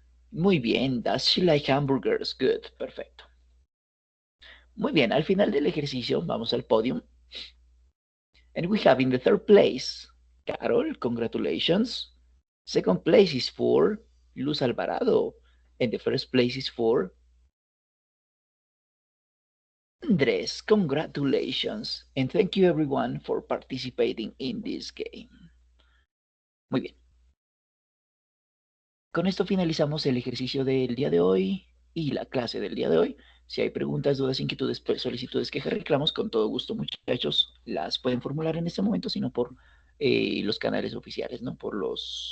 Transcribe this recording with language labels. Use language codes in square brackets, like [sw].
[es] Muy bien, [en] does she like hamburgers? Good, [es] perfecto. Muy bien, al final del ejercicio vamos al podium. [en] And we have in the third place, Carol, congratulations. Second place is for Luz Alvarado. And the first place is for Andres, congratulations. And thank you everyone for participating in this game. [es] Muy bien. Con esto finalizamos el ejercicio del día de hoy y la clase del día de hoy. Si hay preguntas, dudas, inquietudes, solicitudes, quejas, reclamos, con todo gusto, muchachos, las pueden formular en este momento, sino por los canales oficiales, ¿no? Por los